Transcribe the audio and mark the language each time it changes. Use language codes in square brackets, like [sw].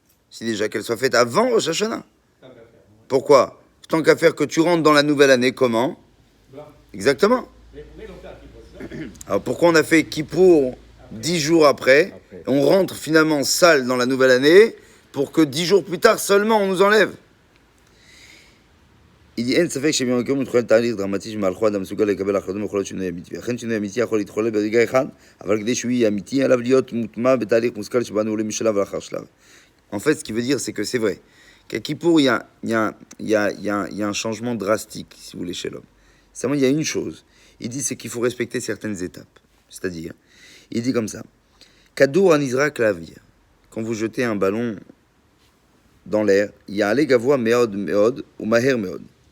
[fr] Si déjà qu'elle soit faite avant Rosh Hashanah. Pourquoi? Tant qu'à faire que tu rentres dans la nouvelle année, comment? Exactement. Alors pourquoi on a fait Kippour 10 jours après? On rentre finalement sale dans la nouvelle année pour que 10 jours plus tard seulement on nous enlève. Il dit, [he] אין ספק שביום הכיפורים מתחולל תהליך דרמטי שמהלכו אדם מסוגל לקבל החלטות ויכול להיות שינוי אמיתי. ואכן שינוי אמיתי יכול להתחולל ברגע אחד, אבל כדי שהוא יהיה אמיתי, עליו להיות מוטמע בתהליך מושכל שבאנו עולים משלב לאחר שלב. [fr] En fait, ce qui veut dire, c'est que c'est vrai. Qu'à Kippour, il y a un changement drastique, si vous voulez, chez l'homme. Seulement, il y a une chose. Il dit, c'est qu'il faut respecter certaines étapes. C'est-à-dire, il dit comme ça. [he] Kadour anisra klavir. [fr] Quand vous jetez un ballon dans l'air, il y a allé [he] gavoa meod meod [fr] ou [he] maher meod.